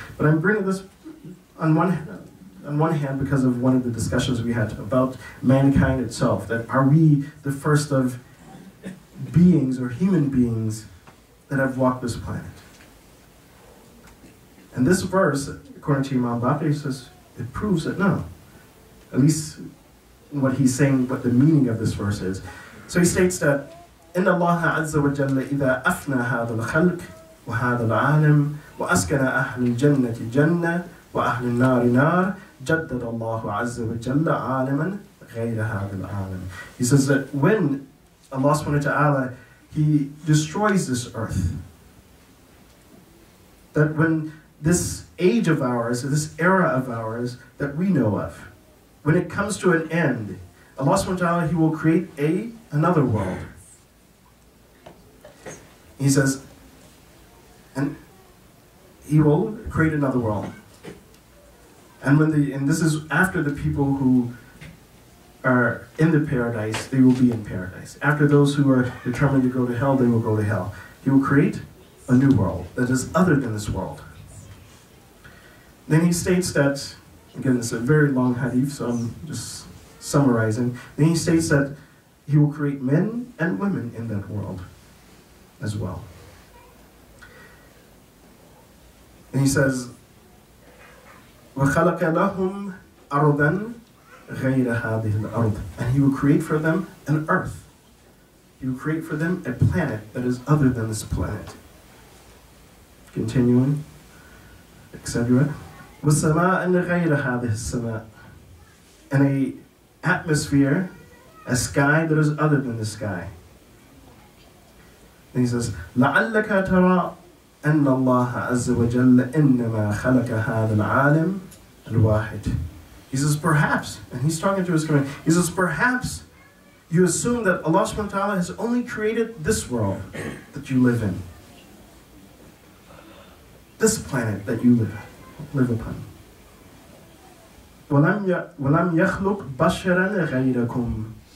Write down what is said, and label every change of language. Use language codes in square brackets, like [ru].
[en] But I'm bringing this on one hand because of one of the discussions we had about mankind itself, that are we the first of beings or human beings that have walked this planet? And this verse, according to Imam Baqir, says it proves that no. At least what he's saying, what the meaning of this verse is. So he states that [ar] إن الله عز وجل إذا أفنى هذا الخلق وهذا العالم وأسكن أهل الجنة جنة وأهل النار نار جدد الله عز وجل عالما غير هذا العالم. [en] He says that when Allah subhanahu wa ta'ala, He destroys this earth, that when this age of ours, this era of ours that we know of, when it comes to an end, Allah subhanahu wa ta'ala, He will create another world. He says, and He will create another world. And this is after the people who are in the paradise, they will be in paradise. After those who are determined to go to hell, they will go to hell. He will create a new world that is other than this world. Then he states that, again, it's a very long hadith, so I'm just summarizing. Then he states that He will create men and women in that world as well. And he says, [ar] وَخَلَقَ لَهُمْ أَرْضًا غَيْرَ هَذِهِ الْأَرْضِ. [en] And He will create for them an earth. He will create for them a planet that is other than this planet. Continuing, etc. [ar] وَالسَّمَاءً غَيْرَ هَذِهِ السَّمَاءِ. [en] And an atmosphere, a sky that is other than the sky. And he says, [ar] لَعَلَّكَ تَرَى أن الله عز وجل إنما خلق هذا العالم الواحد. [en] He says, perhaps, and he's talking to his community, he says, perhaps you assume that Allah subhanahu wa ta'ala has only created this world that you live in. This planet that you live in. live upon. [ar] وَلَمْ يَخْلُقْ بَشَرًا غَيْرَكُمْ.